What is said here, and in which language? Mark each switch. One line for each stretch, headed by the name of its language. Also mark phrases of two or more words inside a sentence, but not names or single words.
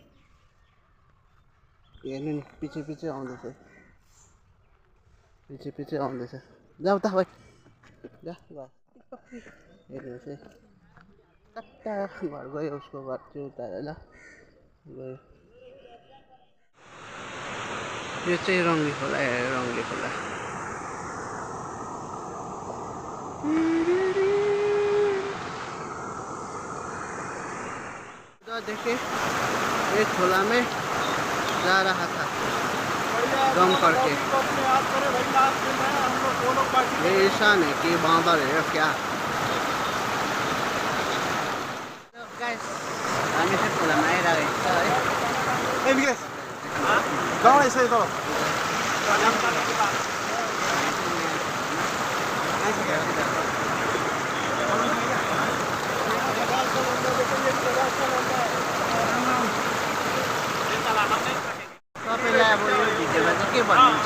Nepali: हेर्नु नि, पछि पछि आउँदैछ, पछि आउँदैछ। जाऊ त भाइ, जा घर। हेर्नुहोस् है, कता घर गयो, उसको घर चाहिँ उता ल गयो। यो चाहिँ रङ्गली खोला, रङ्गली खोला।
Hindi: देखे एक खोला में जा रहा था दम करके। ये ऐसा नहीं कि बांदर है क्या।
Nepali: गाइस, हामी चाहिँ खोलामा आइरहेको छ है। ए मिलेश, जाऊ यसै त। तपाईँलाई अब यो भिडियोमा चाहिँ के भन्नुहुन्छ?